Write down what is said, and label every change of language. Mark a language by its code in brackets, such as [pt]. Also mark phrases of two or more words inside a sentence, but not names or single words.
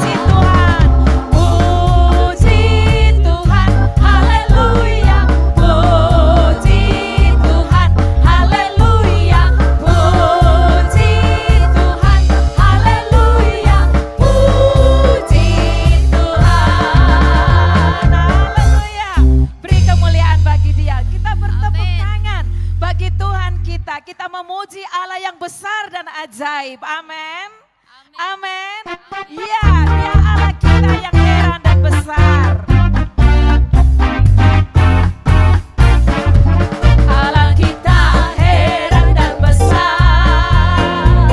[id] Puji Tuhan, puji Tuhan, haleluya, puji Tuhan, haleluya, puji Tuhan, haleluya, puji Tuhan. Haleluya. Beri kemuliaan bagi Dia. Kita bertepuk tangan bagi Tuhan kita. Kita memuji Allah yang besar dan ajaib. Amin. Amin. Ya, Dia Allah kita yang heran dan besar. Allah kita heran dan besar.